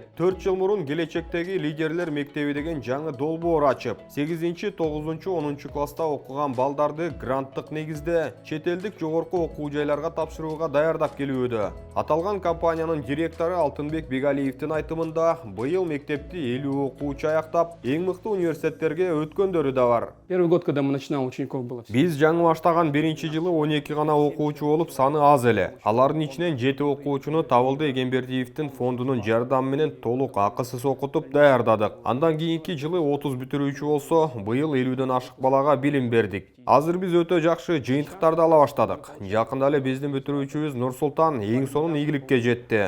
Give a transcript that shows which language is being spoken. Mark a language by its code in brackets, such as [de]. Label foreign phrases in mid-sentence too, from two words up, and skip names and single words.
[ky] 4 жыл мурун келечектеги лидерлер мектеби деген жаңы долбоор ачып, 8, 9, 10 класста окуган балдарды гранттык негизде чет элдик жогорку окуу жайларга тапшырууга даярдап келүүдө. Аталган компаниянын директору Алтынбек Бегалиевдин айтымында, быйыл мектепти 50 окуучу аяктап, эң мыкты университеттерге өткөндөрү да бар. [ru] Первый год, когда мы начинали, учеников было. [ky] Биз жаңы баштаган биринчи жылы 12 гана окуучу болуп, саны аз эле. Алардын ичинен 7 окуучуну Табылды Эгембердиевдин фондунун жардамы менен толук акысыз окутуп даярдадык. Андан кийинки жылы 30 бүтүрүүчү болсо, быйыл 50ден ашык балага билим бердик. Азыр биз өтө жакшы жыйынтыктарды ала баштадык. Жакында эле биздин бүтүрүүчүбүз Нурсултан эң сонун ийгиликке жетти.